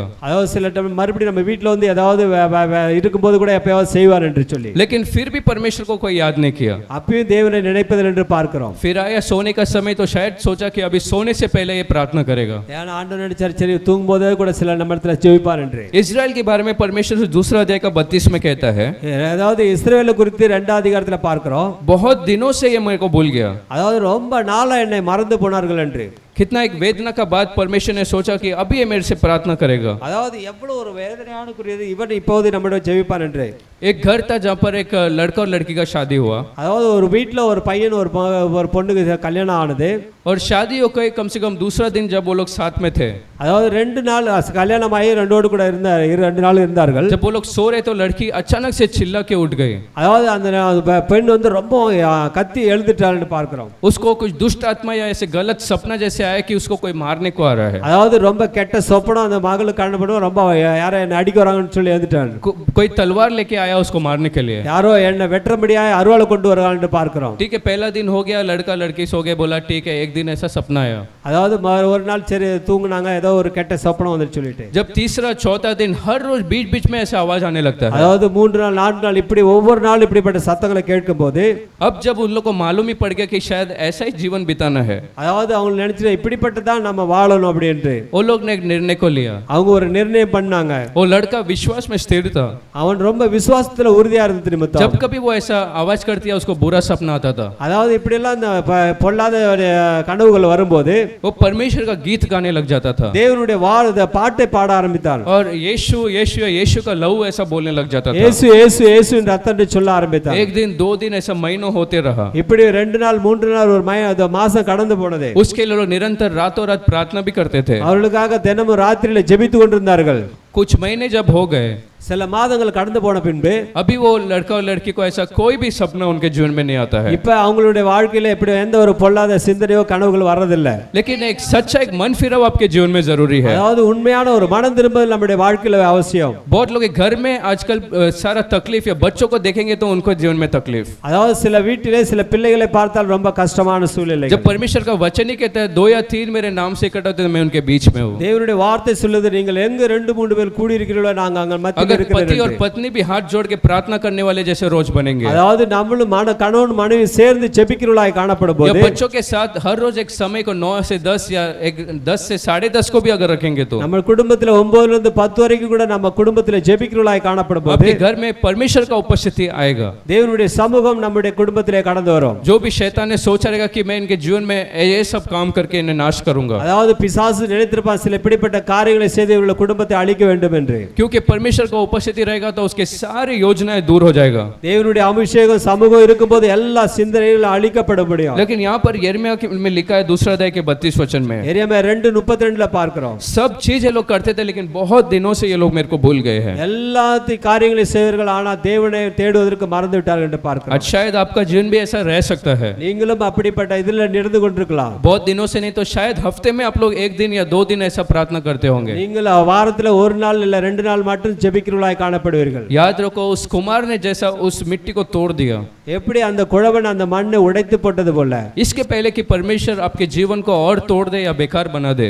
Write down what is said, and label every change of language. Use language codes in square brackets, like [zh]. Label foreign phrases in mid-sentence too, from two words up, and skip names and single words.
[ta] அதாவது சில டைம் மறுபடியும் நம்ம வீட்ல வந்து ஏதாவது இருக்கும்போது கூட எப்பயாவது செய்வார் என்று சொல்லி, [hi] लेकिन फिर भी परमेश्वर को कोई याद नहीं किया। [ta] அப்பயும் தேவனை நினைப்பதில் என்று பார்க்கிறோம். [hi] फिर आया सोने का समय तो शायद सोचा कि अभी सोने से पहले ये प्रार्थना करेगा। [ta] ஏன்னா ஆண்டவர் நினைச்சார் சரி தூங்கும் போதே கூட சில நம்ம இடத்துல ஜெபிப்பார் என்று. [hi] इजराइल के बारे में परमेश्वर दूसरा अध्याय का 32 में कहता है, [ta] அதாவது இஸ்ரவேலை குறித்து 2ஆம் அதிகாரத்துல பார்க்கிறோம், [hi] बहुत दिनों से ये मेरे को भूल गया। [ta] அதாவது ரொம்ப நாளா என்னை மறந்து போனார்கள் என்று. [hi] कितना एक वेदना का बाद परमेश्वर ने सोचा कि अभी ये मेरे से प्रार्थना करेगा। [ta] அதாவது எவ்வளவு ஒரு வேதனையானக்குரியது இவன் இப்போது நம்மிடம் ஜெபிப்பான் என்று. [hi] एक घर था जहाँ पर एक लड़का और लड़की का शादी हुआ, [ta] அதாவது ஒரு வீட்ல ஒரு பையன் ஒரு பொண்ணுக்கு கல்யாணம் ஆனது. [hi] और शादी होकर कम से कम दूसरा दिन जब वो लोग साथ में थे, [ta] அதாவது 2 நாள் கல்யாணம் ஆகி 2 கூட இருந்தார், 2 நாள் இருந்தார்கள். [hi] जब वो लोग सो रहे तो लड़की अचानक से चिल्ला के उठ गई। [ta] அதாவது அந்த பெண் வந்து ரொம்ப கத்தி எழுந்துட்டாள்னு பார்க்கிறோம். [hi] उसको कुछ दुष्ट आत्मा या ऐसे गलत सपना जैसे आया कि उसको कोई मारने को आ रहा है, [ta] அதாவது ரொம்ப கெட்ட சொப்பனம் அந்த மகளுக்கு காணப்படும், ரொம்ப யாரை என்ன அடிக்க வராங்கன்னு சொல்லி எழுந்துட்டாள். [hi] कोई तलवार लेके आया उसको मारने के लिए। [ta] யாரோ என்ன வெற்றபடியாய் அருவாளை கொண்டு வருவாங்கன்னு பார்க்கிறோம். [hi] ठीक है, पहला दिन हो गया, लड़का लड़की सो गए, बोला ठीक है, एक दिन ऐसा सपना आया। [ta] அதாவது ஒரு நாள் சரி தூங்குனாங்க, ஏதோ ஒரு கெட்ட சொப்பனம் வந்து சொல்லிட்டு. [hi] जब तीसरा चौथा दिन हर रोज बीच बीच में ऐसा आवाज आने लगता है, [ta] அதாவது 3 நாள் 4 நாள் இப்படி ஒவ்வொரு நாள் இப்படிப்பட்ட சத்தங்களை கேட்கும்போது [hi] अब जब उन लोग को मालूम ही पड़ गया कि शायद ऐसा ही जीवन बिताना है, [ta] அதாவது அவங்க நினைச்சு இப்படிப்பட்டதான் நம்ம வாழணும் அப்படின்ட்டு [hi] वो लोग ने एक निर्णय को लिया। [ta] அவங்க ஒரு நிர்ணயம் பண்ணாங்க. [hi] वो लड़का विश्वास में स्थिर था, [ta] அவன் ரொம்ப விசுவாசத்துல உறுதியா இருந்தது நிமித்தம் [hi] जब कभी वो ऐसा आवाज करती है उसको बुरा सपना आता था, [ta] அதாவது இப்படி எல்லாம் இந்த பொல்லாத கனவுகள் வரும்போது [hi] वो परमेश्वर का गीत गाने लग जाता था [ta] தேவனுடைய பாட்டை பாட ஆரம்பித்தான். [hi] और यीशु यीशु यीशु का लहू ऐसा बोलने लग जाता था। [ta] இயேசு இயேசு இயேசு என்று அத்தனை சொல்ல ஆரம்பித்தான். [hi] एक दिन 2 दिन ऐसा महीनों होते रहा। [ta] இப்படி 2 நாள் 3 நாள் ஒரு மாசம் கடந்து போனது. [hi] उसके लिए लोग निरंतर रातों रात प्रार्थना भी करते थे। [ta] அவர்களுக்காக தினமும் ராத்திரியில ஜெபித்து கொண்டிருந்தார்கள். [hi] कुछ महीने जब हो गए, [ta] சில மாதங்கள் கடந்து போன பின்பு [hi] अभी वो लड़का और लड़की को ऐसा कोई भी सपना उनके जीवन में नहीं आता है, [ta] இப்ப அவங்களுடைய வாழ்க்கையில இப்படி எந்த ஒரு பொல்லாத சிந்தனையோ கனவுகள் வர்றதில்லை. [hi] लेकिन एक सच्चा एक मन फिराव आपके जीवन में जरूरी है। [ta] அதாவது உண்மையான ஒரு மனம் திரும்புதல் நம்முடைய வாழ்க்கையில அவசியம். [hi] बहुत लोग घर में आजकल सारा तकलीफ या बच्चों को देखेंगे तो उनको जीवन में तकलीफ, [ta] அதாவது சில வீட்டிலே சில பிள்ளைகளை பார்த்தால் ரொம்ப கஷ்டமான சூழ்நிலை. [hi] जब परमेश्वर का वचन ही कहता है 2 या 3 मेरे नाम से इकट्ठा होते तो मैं उनके बीच में हूँ। [ta] தேவனுடைய வார்த்தை சொல்லுது நீங்கள் எங்க 2-3 பேர் கூடி இருக்கிறீர்களோ நாங்க அங்க மத்தியிலே அதிகாரம் [hi] अगर पति और [ta] இருக்கிறது. [hi] पत्नी भी हाथ जोड़ के प्रार्थना करने वाले जैसे रोज बनेंगे, [ta] அதாவது நம்மளும் கணவன் மனைவி சேர்ந்து ஜெபிக்கிறவர்களாய் காணப்படும் [hi] या [ta] போது [hi] बच्चों के साथ हर रोज एक समय को 9 से 10 या 10 से 10:30 को भी अगर रखेंगे तो [ta] நம்ம குடும்பத்துல 9 ல இருந்து 10 வரைக்கும் கூட நம்ம குடும்பத்துல ஜெபிக்கிறவர்களாய் காணப்படும் போது [hi] आपके घर में परमेश्वर का उपस्थिति आएगा। [ta] தேவனுடைய சமூகம் நம்முடைய குடும்பத்திலே கடந்து வரும். [hi] जो भी शैतान ने सोचा रहेगा कि मैं इनके जीवन में ये सब काम करके इन्हें नाश करूंगा, [ta] அதாவது பிசாசு நினைத்திருப்பான் சில இப்படிப்பட்ட காரியங்களை செய்து இவர்கள் குடும்பத்தை அழிக்க வேண்டும் என்று. [hi] क्योंकि परमेश्वर का उपस्थिति रहेगा तो उसके सारी योजनाएं दूर हो जाएगा। [ta] தேவனுடைய அபிஷேகம் சமூகம் இருக்கும்போது எல்லா சிந்தனைகளும் அழிக்கப்பட முடியும். [hi] लेकिन यहाँ पर यिर्मयाह में लिखा है दूसरा अध्याय के 32 वचन में, [ta] எரேமியா 2:32 ல பார்க்கிறோம். [hi] सब चीज ये लोग करते थे लेकिन बहुत दिनों से ये लोग मेरे को भूल गए हैं। [ta] எல்லா காரியங்களை செய்வர்கள் ஆனா தேவனை தேடுவதற்கு மறந்து விட்டார்கள் என்று பார்க்கிறோம். [hi] आज शायद आपका जीवन भी ऐसा रह सकता है, [ta] நீங்களும் அப்படிப்பட்ட இதுல நடந்து கொண்டிருக்கலாம். [hi] बहुत दिनों से नहीं तो शायद हफ्ते में आप लोग 1 दिन या 2 दिन ऐसा प्रार्थना करते होंगे। [ta] நீங்கள் வாரத்துல ஒரு நாள் இல்ல 2 நாள் மட்டும் ஜெபிக்கிறவர்களாய் காணப்படுவீர்கள். [hi] याद रखो उस कुमार ने जैसा उस मिट्टी को तोड़ दिया, [ta] எப்படி அந்த குழவன் அந்த மண்ணை உடைத்து போட்டது போல [hi] इसके पहले कि परमेश्वर आपके जीवन को और तोड़ दे या बेकार बना दे,